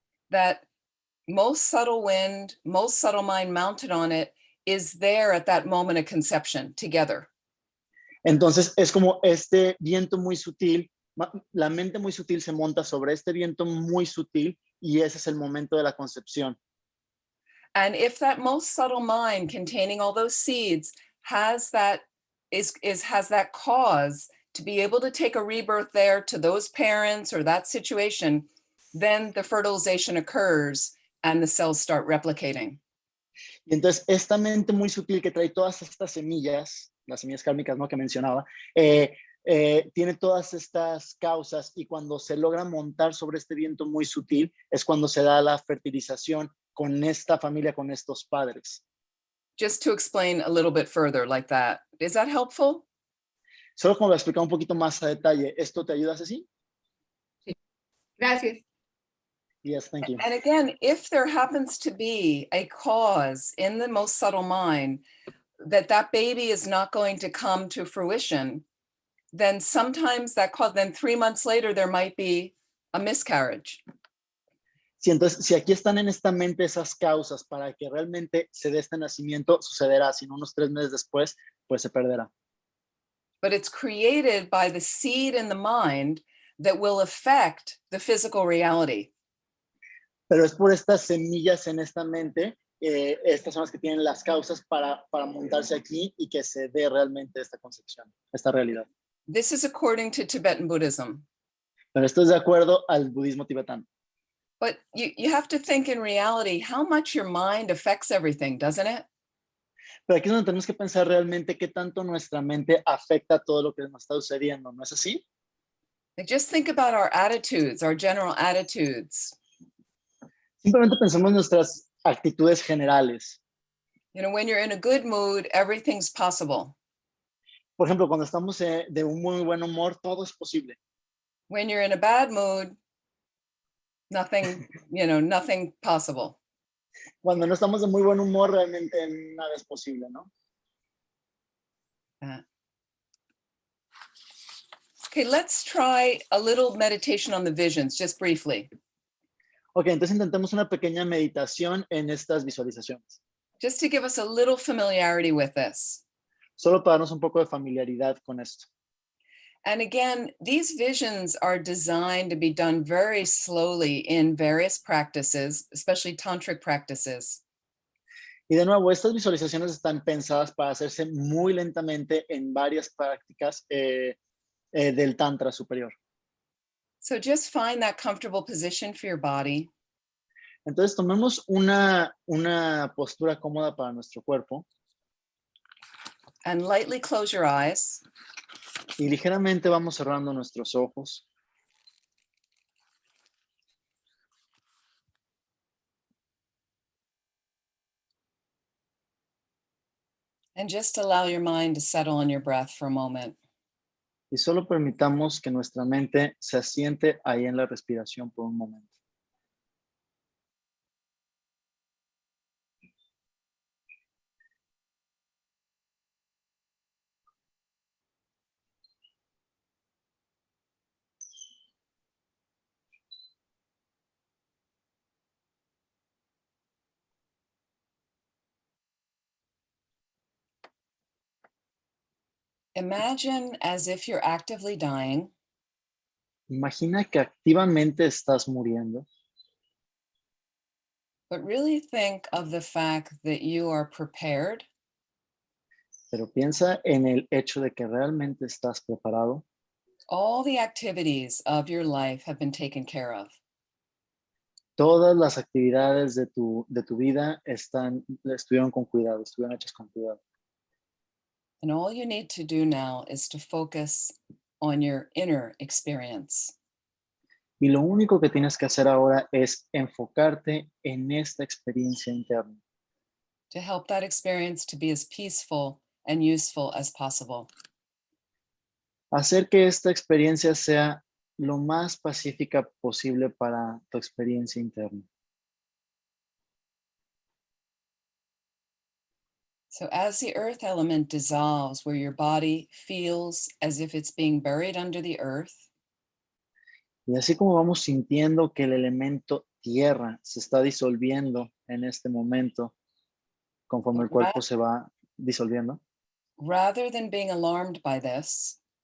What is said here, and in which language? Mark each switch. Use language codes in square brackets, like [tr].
[en] That most subtle wind, most subtle mind mounted on it is there at that moment of conception together. [es] Entonces, es como este viento muy sutil, la mente muy sutil se monta sobre este viento muy sutil y ese es el momento de la concepción. [en] And if that most subtle mind containing all those seeds has that has that cause to be able to take a rebirth there to those parents or that situation, then the fertilization occurs and the cells start replicating. [es] Y entonces esta mente muy sutil que trae todas estas semillas, las semillas kármicas, ¿no?, que mencionaba, tiene todas estas causas y cuando se logra montar sobre este viento muy sutil es cuando se da la fertilización con esta familia, con estos padres. [en] Just to explain a little bit further like that. Is that helpful? [es] Solo como lo explicar un poquito más a detalle, ¿esto te ayuda, Ceci? Sí. Gracias. [en] Yes, thank you. And again, if there happens to be a cause in the most subtle mind that baby is not going to come to fruition, then sometimes that cause, then 3 months later, there might be a miscarriage. [es] Sí, entonces, si aquí están en esta mente esas causas para que realmente se dé este nacimiento, sucederá. Si no, unos 3 meses después, pues se perderá. [en] But it's created by the seed in the mind that will affect the physical reality. [es] Pero es por estas semillas en esta mente, estas son las que tienen las causas para montarse aquí y que se dé realmente esta concepción, esta realidad. [en] This is according to Tibetan Buddhism. [es] Pero esto es de acuerdo al budismo tibetano. [en] But you have to think in reality how much your mind affects everything, doesn't it? [es] Pero aquí es donde tenemos que pensar realmente qué tanto nuestra mente afecta todo lo que nos está sucediendo, ¿no es así? [en] Like just think about our attitudes, our general attitudes. [es] Simplemente pensemos en nuestras actitudes generales. [en] You know, when you're in a good mood, everything's possible. [es] Por ejemplo, cuando estamos de un muy buen humor, todo es posible. [en] When you're in a bad mood, nothing, you know, nothing possible. [es] Cuando no estamos de muy buen humor, realmente nada es posible, ¿no? [en] Okay, let's try a little meditation on the visions, just briefly. [es] Ok, entonces intentemos una pequeña meditación en estas visualizaciones. [en] Just to give us a little familiarity with this. [es] Solo para darnos un poco de familiaridad con esto. [en] And again, these visions are designed to be done very slowly in various practices, especially tantric practices. [es] Y de nuevo, estas visualizaciones están pensadas para hacerse muy lentamente en varias prácticas del Tantra superior. [en] So just find that comfortable position for your body. [es] Entonces tomemos una postura cómoda para nuestro cuerpo. [en] And lightly close your eyes. [es] Y ligeramente vamos cerrando nuestros ojos. [en] And just allow your mind to settle on your breath for a moment. [es] Y solo permitamos que nuestra mente se asiente ahí en la respiración por un momento. [en] Imagine as if you're actively dying. [es] Imagina que activamente estás muriendo. [en] But really think of the fact that you are prepared. [es] Pero piensa en el hecho de que realmente estás preparado. [en] All the activities of your life have been taken care of. [es] Todas las actividades de tu vida estuvieron con cuidado, estuvieron hechas con cuidado. [en] And all you need to do now is to focus on your inner experience. [es] Y lo único que tienes que hacer ahora es enfocarte en esta experiencia interna. [en] To help that experience to be as peaceful and useful as possible. [es] Hacer que esta experiencia sea lo más pacífica posible para tu experiencia interna. [en] So as the earth element dissolves, where your body feels as if it's being buried under the earth, [es] y así como vamos sintiendo que el elemento tierra se está disolviendo en este momento, conforme el cuerpo se va disolviendo, [en] rather than being alarmed by this,